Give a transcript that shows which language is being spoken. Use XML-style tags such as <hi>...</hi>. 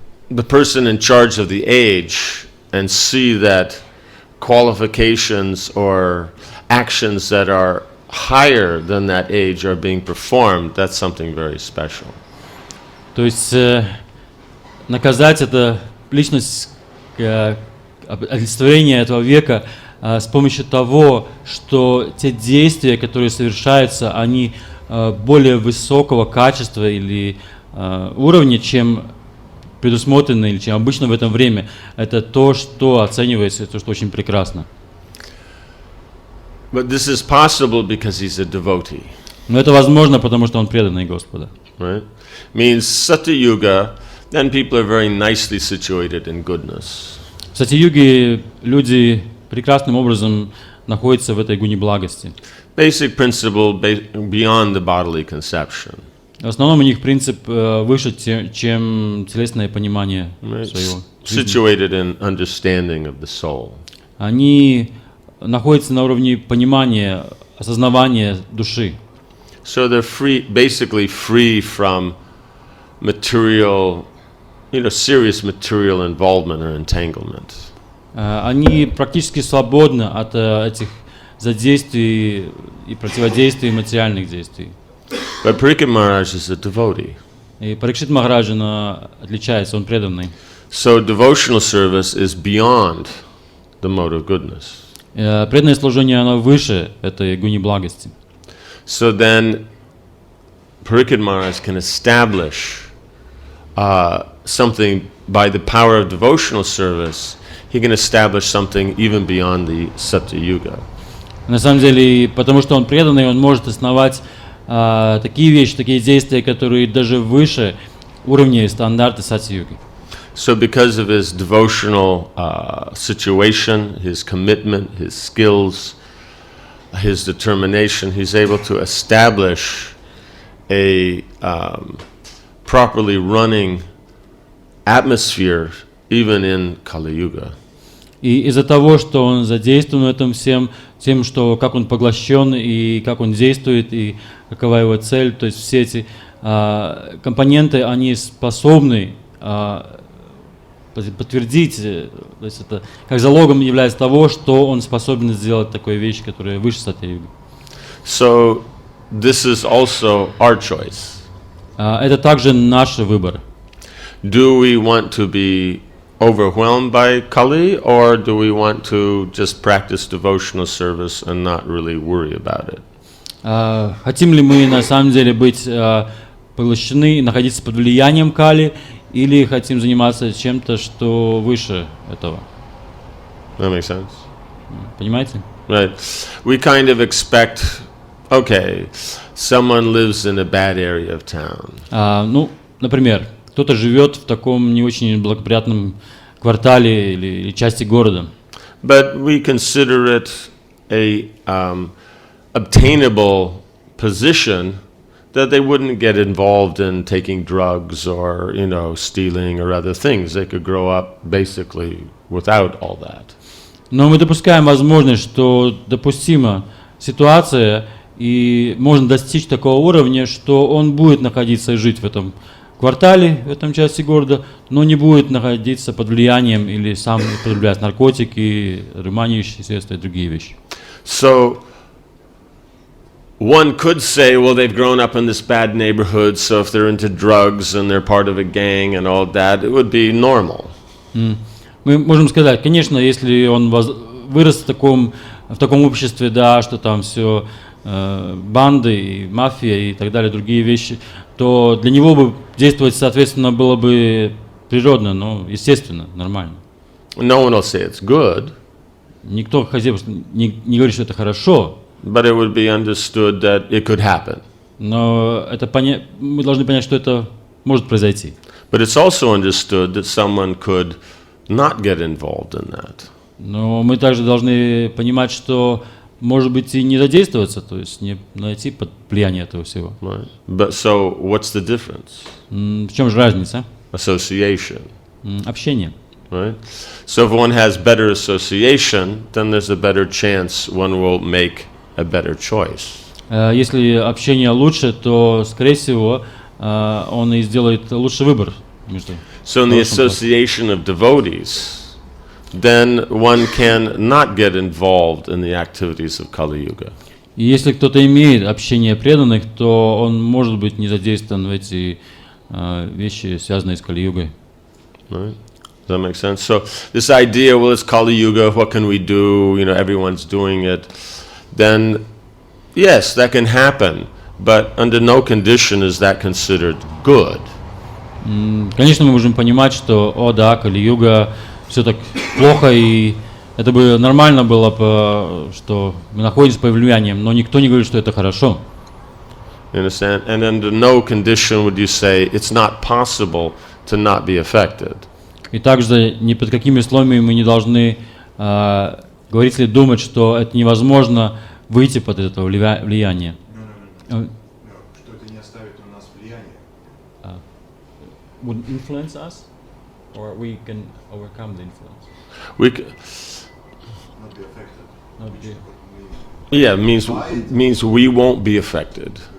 <en>the person in charge of the age and see that qualifications or actions that are higher than that age are being performed, that's something very special.</en> <ru>То есть наказать это личность, олицетворение этого века с помощью того, что те действия, которые совершаются, они более высокого качества или уровня, чем предусмотрено или чем обычно в это время, это то, что оценивается, то, что очень прекрасно.</ru> <en>But this is possible because he's a devotee.</en> <ru>Но это возможно, потому что он преданный Господа.</ru> <en>Right? Means Satyuga, then people are very nicely situated in goodness.</en> <ru>В Сати-юге люди прекрасным образом находятся в этой гуне благости.</ru> <en>Basic principle beyond the bodily conception.</en> <ru>В основном у них принцип выше, чем телесное понимание своего жизни.</ru> <en>Situated in understanding of the soul.</en> <ru>Они находятся на уровне понимания, осознавания души.</ru> <en>So they're basically free from material, serious material involvement or entanglement.</en> <ru>Они практически свободны от этих задействий и противодействий материальных действий.</ru> <en>But Parikshit Maharaj is a devotee.</en> <ru>И Парикшит Махарадж отличается, он преданный.</ru> <en>So devotional service is beyond the mode of goodness.</en> <ru>Преданное служение, оно выше этой гуни благости.</ru> <en>So then Parikshit Maharaj can establish something by the power of devotional service. He can establish something even beyond the Satya Yuga.</en> <ru>На самом деле, потому что он преданный, он может основать такие вещи, такие действия, которые даже выше уровня и стандарта Сати-юги.</ru> <en>So because of his devotional situation, his commitment, his skills, his determination, he's able to establish a properly running atmosphere even in Kali Yuga.</en> <ru>И из-за того, что он задействован в этом всем, тем, что как он поглощен и как он действует и какова его цель, то есть все эти компоненты, они способны подтвердить, то есть это как залогом является того, что он способен сделать такую вещь, которая выше Сати-юги.</ru> <en>So this is also our choice.</en> <ru>Это также наш выбор.</ru> <en>Do we want to be overwhelmed by Kali, or do we want to just practice devotional service and not really worry about it?</en> <ru>Хотим ли мы на самом деле быть поглощены, находиться под влиянием Кали, или хотим заниматься чем-то, что выше этого?</ru> <en>That makes sense?</en> <ru>Понимаете?</ru> <en>Right. We kind of expect, okay, someone lives in a bad area of town.</en> <ru>Ну, например, кто-то живет в таком не очень благоприятном квартале или части города.</ru> <en>But we consider it a obtainable position that they wouldn't get involved in taking drugs or, stealing or other things. They could grow up basically without all that.</en> <ru>Но мы допускаем возможность, что допустима ситуация и можно достичь такого уровня, что он будет находиться и жить в этом квартале, в этом части города, но не будет находиться под влиянием или сам употреблять наркотики, рыманящие средства и другие вещи.</ru> <en>So one could say, well, they've grown up in this bad neighborhood, so if they're into drugs and they're part of a gang and all that, it would be normal.</en> <ru>Мы можем сказать, конечно, если он вырос в таком обществе, да, что там все банды и мафия и так далее, другие вещи, то для него бы действовать, соответственно, было бы природно, но естественно, нормально.</ru> <en>No one will say it's good.</en> <ru>Никто не говорит, что это хорошо.</ru> <en>But it would be understood that it could happen.</en> <ru>Но мы должны понять, что это может произойти.</ru> <en>But it's also understood that someone could not get involved in that.</en> <ru>Но мы также должны понимать, что может быть и не задействоваться, то есть не найти под влияние этого всего.</ru> <en>Right. But so what's the difference?</en> <ru>В чем же разница?</ru> <en>Association.</en> <ru>Общение.</ru> <en>Right? So if one has better association, then there's a better chance one will make a better choice.</en> <ru>Если общение лучше, то, скорее всего, он и сделает лучший выбор между.</ru> <en>So in the association of devotees, then one can not get involved in the activities of Kali Yuga.</en> <ru>И если кто-то имеет общение преданных, то он может быть не задействован в эти вещи, связанные с Кали-югой.</ru> <en>Right? Does that make sense? So this idea, well, it's Kali Yuga, what can we do? You know, everyone's doing it. Then, yes, that can happen, but under no condition is that considered good.</en> <ru>Конечно, мы можем понимать, что, о да, Кали-юга, все так плохо, и это бы нормально было бы, что мы находимся под влиянием, но никто не говорит, что это хорошо.</ru> <en>You understand? And under no condition would you say it's not possible to not be affected.</en> <ru>И также ни под какими условиями мы не должны говорить или думать, что это невозможно выйти под это влияние. Что это не оставит у нас влияния.</ru> <en>Would influence us, or we can overcome the influence? We c- Not be affected. Not be- yeah, means we won't be affected.</en>